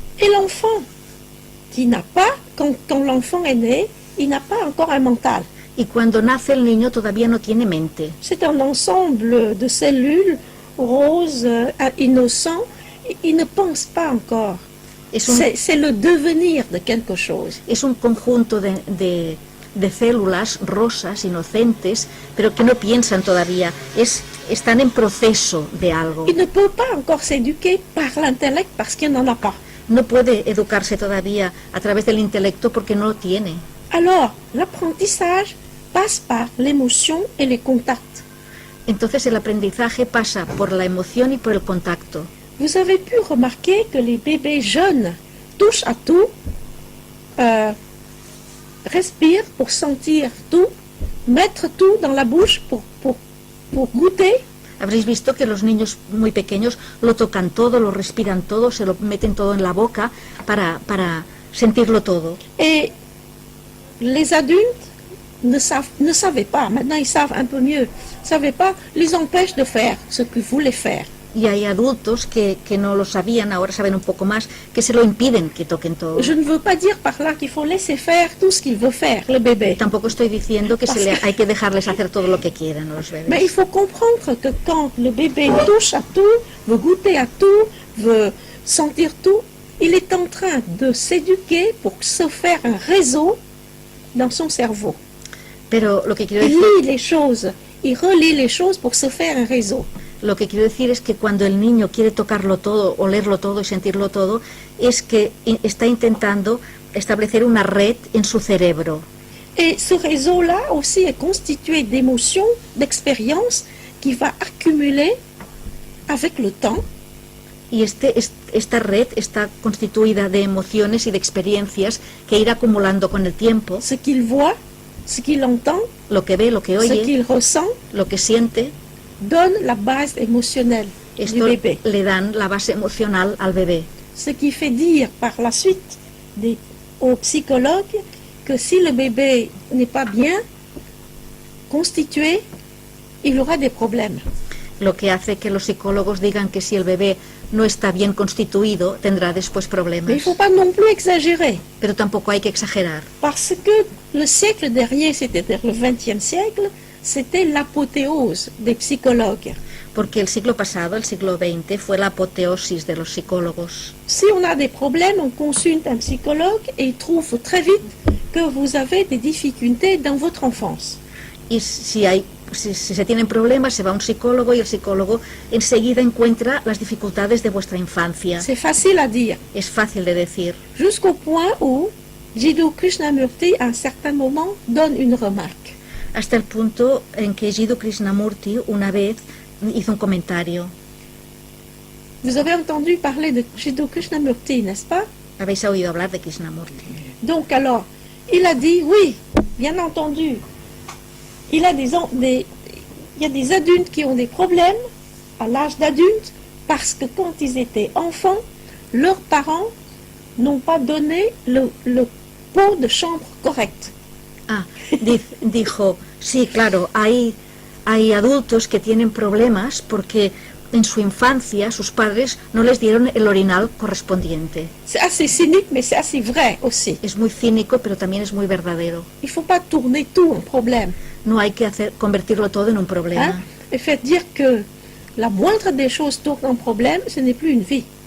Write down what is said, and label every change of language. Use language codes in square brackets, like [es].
[fr] Et l'enfant qui n'a pas, quand l'enfant est né, il n'a pas encore un mental. [es] Y cuando nace el niño todavía no tiene mente. [fr] C'est un ensemble de cellules roses, innocents. Il ne pense pas encore. C'est le devenir de quelque chose. [es] Es un conjunto de células rosas, inocentes, pero que no piensan todavía. Están en proceso de algo. [fr] Il ne peut pas encore s'éduquer par l'intellect parce qu'il n'en a pas. [es] No puede educarse todavía a través del intelecto porque no lo tiene. [fr] Alors, l'apprentissage passe par l'émotion et les contacts. [es] Entonces el aprendizaje pasa por la emoción y por el contacto. [fr] Vous avez pu remarquer que les bébés jeunes touchent à tout, respirent pour sentir tout, mettre tout dans la bouche pour goûter. [es] Habréis visto que los niños muy pequeños lo tocan todo, lo respiran todo, se lo meten todo en la boca para sentirlo todo. [fr] Et les adultes ne savaient pas, maintenant ils savent un peu mieux, ne savaient pas, les empêchent de faire ce qu'ils voulaient faire. [es] Y hay adultos que no lo sabían, ahora saben un poco más, que se lo impiden que toquen todo. [fr] Je ne veux pas dire par là qu'il faut laisser faire tout ce qu'il veut faire, le bébé. [es] Tampoco estoy diciendo que hay que dejarles hacer todo lo que quieran a los bebés. [fr] Mais il faut comprendre que quand le bébé touche à tout, veut goûter à tout, veut sentir tout, il est en train de s'éduquer pour se faire un réseau dans son cerveau. [es] Pero lo que quiero [fr] Il [es] decir... [fr] lit les choses, il relit les choses pour se faire un réseau. [es] Lo que quiero decir es que cuando el niño quiere tocarlo todo, olerlo todo y sentirlo todo, es que está intentando establecer una red en su cerebro. [fr] Et ce réseau-là aussi est constitué d'émotions, d'expériences qui va accumuler avec le temps, [es] Y esta red está constituida de emociones y de experiencias que irá acumulando con el tiempo, [fr] ce qu'il voit, ce qu'il entend, [es] lo que ve, lo que [fr] ce [es] oye, [fr] qu'il ressent, [es] lo que siente. [fr] donne la base émotionnelle du [es] Esto [fr] bébé. [es] le dan la base emocional al bebé. [fr] Ce qui fait dire par la suite aux psychologues que si le bébé n'est pas bien constitué, il aura des problèmes. [es] Lo que hace que los psicólogos digan que si el bebé no está bien constituido, tendrá después [fr] Mais il ne [es] problemas. [fr] faut pas non plus exagérer, [es] Pero tampoco hay que exagerar, [fr] parce que le siècle dernier, c'est-à-dire le XXe siècle, c'était l'apothéose des psychologues. [es] porque el siglo pasado, el siglo XX, fue la apoteosis de los psicólogos. [fr] Si on a des problèmes, on consulte un psychologue et il trouve très vite que vous avez des difficultés dans votre enfance. [es] Y si se tienen problemas, se va a un psicólogo y el psicólogo enseguida encuentra las dificultades de vuestra infancia. [fr] C'est facile à dire, [es] Es fácil de decir, [fr] jusqu'au point où Jiddu Krishnamurti, à un certain moment, donne une remarque. [es] hasta el punto en que Jiddu Krishnamurti una vez hizo un comentario. [fr] Vous avez entendu parler de Jiddu Krishnamurti, n'est-ce pas? [es] Habéis oído hablar de Krishnamurti. [fr] Donc alors, il a dit, oui, bien entendu, il y a des adultes qui ont des problèmes à l'âge d'adulte parce que quand ils étaient enfants, leurs parents n'ont pas donné le pot de chambre correct. [es] Ah, dijo, sí, claro, hay adultos que tienen problemas porque en su infancia sus padres no les dieron el orinal correspondiente. [fr] C'est assez cynique, mais c'est assez vrai aussi. [es] Es muy cínico, pero también es muy verdadero. [fr] Il ne faut pas tourner tout en problème. [es] No hay que convertirlo todo en un problema. Hein? [fr] Et faire dire que la moindre des choses tourne en problème, ce n'est plus une vie.